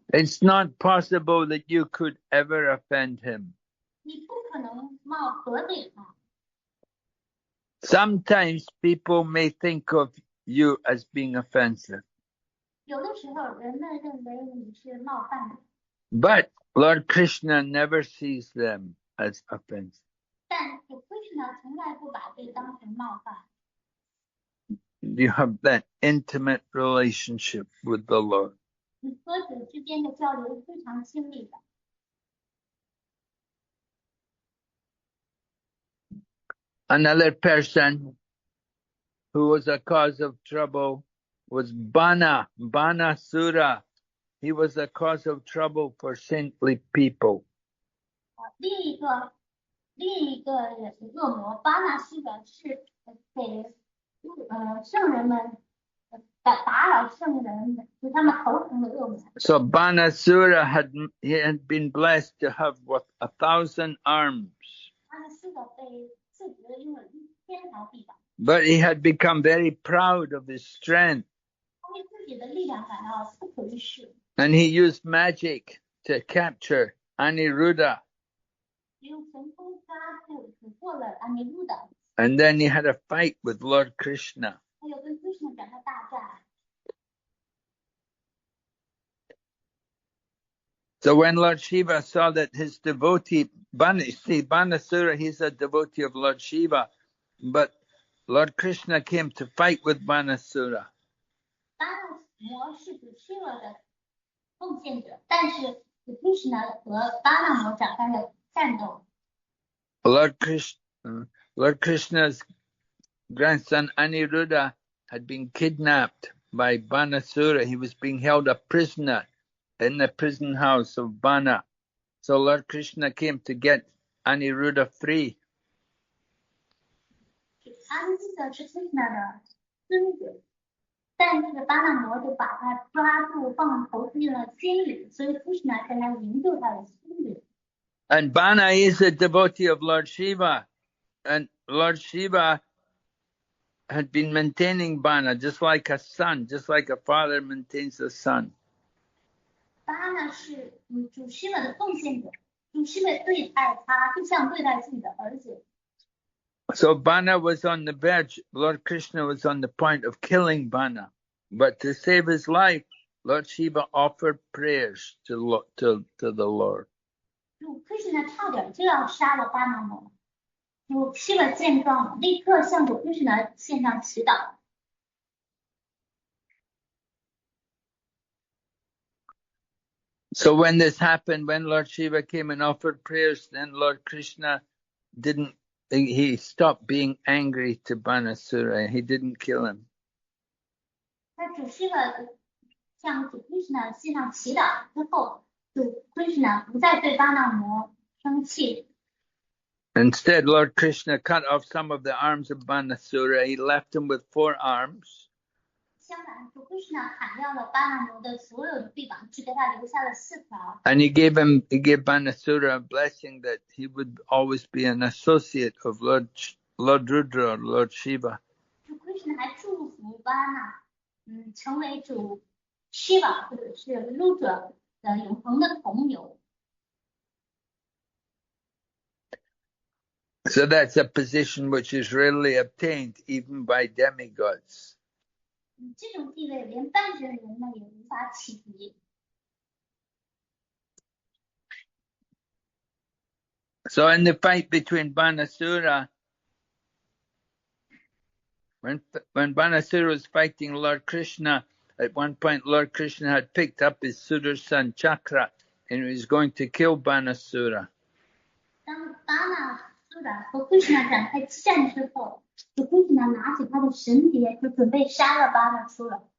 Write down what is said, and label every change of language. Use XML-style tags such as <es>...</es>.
<en>It's not possible that you could ever offend him.</en> <zh>你不可能得罪他。</zh> <en>Sometimes people may think of you as being offensive.</en> <zh>有的时候人们认为你是冒犯的。</zh> <en>But Lord Krishna never sees them as offensive.</en> <zh>但主 Krishna 从来不把这当成冒犯。</zh> <en>You have that intimate relationship with the Lord.</en> <zh>你和主之间的交流非常亲密的。</zh> <en>Another person who was a cause of trouble was Banasura. He was a cause of trouble for saintly people.</en> <zh>另一个恶魔巴纳西的是给圣人们打扰圣人，使他们头疼的恶魔。</zh> <en>So Banasura had been blessed to have 1,000 arms.</en> <zh>巴纳西的被赐予了拥有1000条臂膀。</zh> <en>But he had become very proud of his strength.</en> <zh>他为自己的力量感到不可一世。</zh> <en>And he used magic to capture Aniruddha.</en> <zh>用神通抓住捕获了阿尼鲁达。</zh> <en>And then he had a fight with Lord Krishna.</en> <zh>还有跟 Krishna 展开大战。</zh> <en>So when Lord Shiva saw that his devotee, Banasura, he's a devotee of Lord Shiva, but Lord Krishna came to fight with Banasura.</en> <zh>巴纳魔是主 Shiva 的奉献者，但是主 Krishna 和巴纳魔展开了战斗。</zh> <en>Lord Krishna's grandson Aniruddha had been kidnapped by Banasura. He was being held a prisoner in the prison house of Bana. So Lord Krishna came to get Aniruddha free.</en> <zh>阿尼鲁达是 Krishna 的孙子，但是巴纳魔就把他抓住，投进了监狱，所以 Krishna 才来营救他的孙子。</zh> <en>And Bana is a devotee of Lord Shiva. And Lord Shiva had been maintaining Bana just like a son, just like a father maintains a son.</en> <zh>巴纳是主 Shiva 的奉献者，主 Shiva 对待他就像对待自己的儿子。</zh> <en>So Bana was on the verge, Lord Krishna was on the point of killing Bana. But to save his life, Lord Shiva offered prayers to the Lord.</en> <zh>主 Krishna 差点就要杀了巴纳魔，主 Shiva 见状，立刻向主 Krishna 献上祈祷。</zh> <en>So when this happened, when Lord Shiva came and offered prayers, then Lord Krishna he stopped being angry to Banasura. He didn't kill him.</en> <zh>在主 Shiva 向主 Krishna 献上祈祷之后，主 Krishna 不再对巴纳摩生气。</zh> <en>Instead, Lord Krishna cut off some of the arms of Banasura. He left him with 4 arms.</en> <zh>相反，主 Krishna 砍掉了巴那牛的所有的臂膀，只给他留下了4条。</zh> <en>And he gave Banasura a blessing that he would always be an associate of Lord Rudra or Lord Shiva.</en> <zh>主 Krishna 还祝福巴那，成为主 Shiva 或者是 Rudra 的永恒的同友。</zh> <en>So that's a position which is rarely obtained even by demigods.</en> <zh>这种地位连半神人呢也无法企及。</zh> <en>So in the fight between Banasura, when Banasura was fighting Lord Krishna, at one point Lord Krishna had picked up his Sudarshan chakra and he was going to kill Banasura.</en> <zh>当巴那苏拉和 Krishna 展开激战之后，主 Krishna 拿起他的神碟，就准备杀了巴那苏拉。</zh>